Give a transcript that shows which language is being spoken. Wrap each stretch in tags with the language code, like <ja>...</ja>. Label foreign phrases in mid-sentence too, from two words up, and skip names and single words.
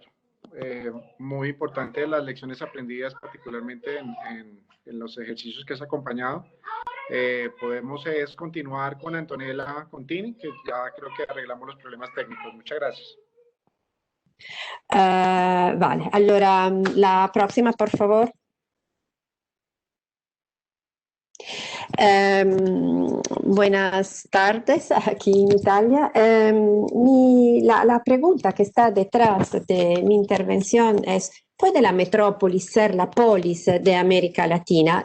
<es>Muy importante las lecciones aprendidas, particularmente en los ejercicios que has acompañado. Podemos continuar con Antonella Contini, que ya creo que arreglamos los problemas técnicos. Muchas gracias. Vale,</es> <it>allora la prossima,</it> <es>por favor. Buenas tardes aquí en Italia. La pregunta que está detrás de mi intervención es: ¿puede la metrópoli ser la polis de América Latina?</es>